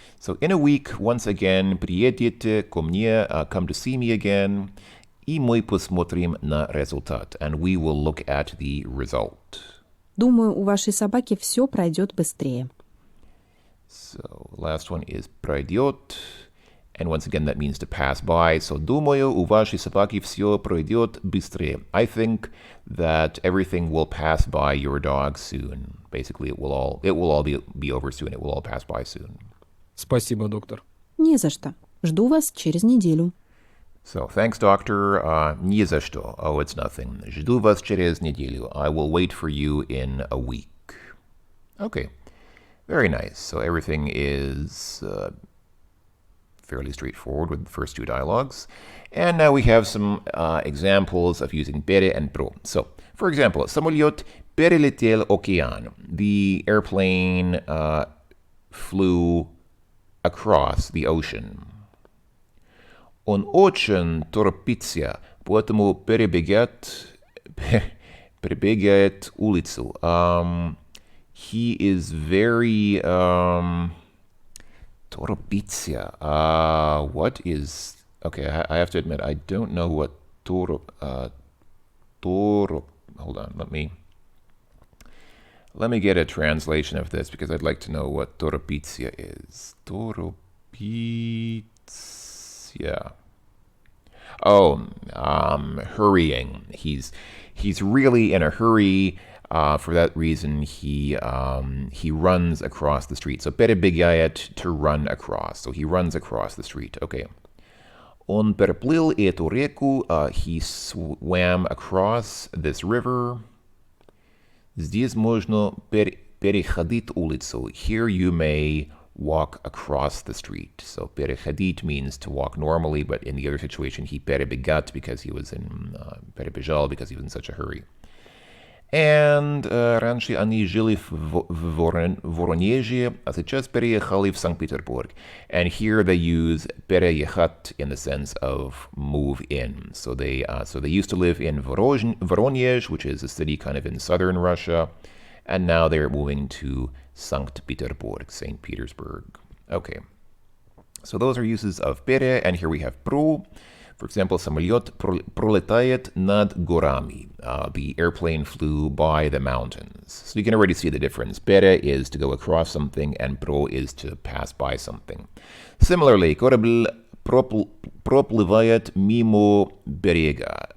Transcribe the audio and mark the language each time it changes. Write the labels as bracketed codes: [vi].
[en] So in a week, once again, [ru] приедете ко мне, [en] come to see me again, [ru] и мы посмотрим на результат, [en] and we will look at the result. [ru] Думаю, у вашей собаки все пройдет быстрее. [en] So last one is пройдет, and once again that means to pass by. So [ru] думаю, у вашей собаки все пройдет быстрее. [en] I think that everything will pass by your dog soon. Basically, it will all be over soon. It will all pass by soon. [ru] Спасибо, доктор. Не за что. Жду вас через неделю. [en] So, thanks, doctor. [ru] Не за что. [en] Oh, it's nothing. [ru] Жду вас через неделю. [en] I will wait for you in a week. Okay. Very nice. So everything is fairly straightforward with the first two dialogues. And now we have some examples of using bere and pro. So, for example, [ru] самолет перелетел океан. [en] The airplane flew across the ocean. [ru] Он очень торопится, поэтому перебегает улицу. [en] He is very торопится. What is... Okay, I have to admit, I don't know what hold on, let me get a translation of this because I'd like to know what торопится is. [ru] Торопится. [en] Oh, hurrying. He's really in a hurry. For that reason, he runs across the street. So перебегает, to run across. So he runs across the street. [ru] Okay. Он переплыл эту реку. [en] He swam across this river. [ru] Здесь можно переходить улицу. [en] Here you may walk across the street. So переходить means to walk normally, but in the other situation, he перебегат because he was in перебежал because he was in such a hurry. [ru] And раньше они жили в Воронеже, а сейчас переехали в Санкт-Петербург. [en] And here they use переехать in the sense of move in. So they used to live in Voronezh, which is a city kind of in southern Russia, and now they're moving to Sankt Petersburg, St. Petersburg. Okay. So those are uses of пере, and here we have про. For example, [ru] самолет пролетает над горами. [en] The airplane flew by the mountains. So you can already see the difference. Пере is to go across something, and про is to pass by something. [ru] Similarly, корабль проплывает мимо берега.